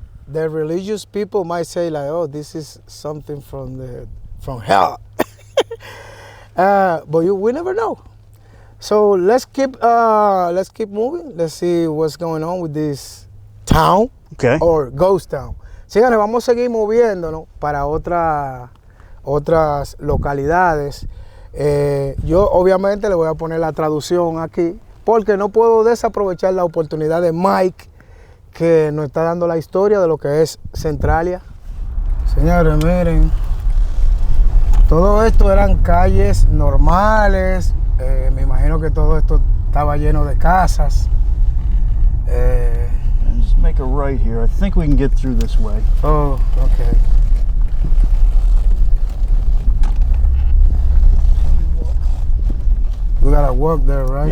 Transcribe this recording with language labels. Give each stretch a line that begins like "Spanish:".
English: The religious people might say like, "Oh, this is something from hell," but we never know. So let's keep moving. Let's see what's going on with this town Okay. or ghost town.
Spanish: Síganos, vamos a seguir moviéndonos para otras localidades. Yo obviamente le voy a poner la traducción aquí porque no puedo desaprovechar la oportunidad de Mike, que nos está dando la historia de lo que es Centralia. Señores, miren, todo esto eran calles normales. Me imagino que todo esto estaba lleno de casas.
English: And just make a right here. I think we can get through this way. Oh, okay. We gotta walk there, right?